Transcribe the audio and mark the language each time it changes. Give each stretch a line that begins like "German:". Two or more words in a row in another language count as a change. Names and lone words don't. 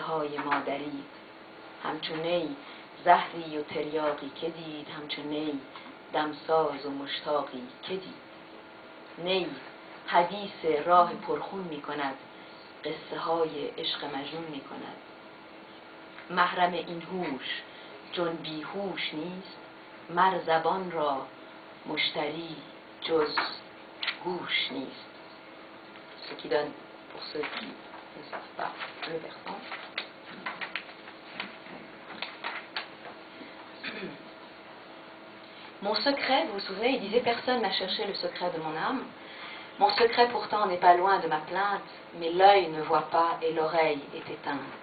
Persian: های ما درید همچون نی زهری و تریاقی که دید همچون نی دمساز و مشتاقی که دید نی حدیث راه پرخون می کند قصه های عشق مجنون می کند محرم این هوش جز بیهوش نیست مر زبان را مشتری جز گوش نیست.
French: Ce qui donne, pour ceux qui ne savent pas le persan, mon secret, vous vous souvenez, il disait personne n'a cherché le secret de mon âme. Mon secret pourtant n'est pas loin de ma plainte, mais l'œil ne voit pas et l'oreille est éteinte.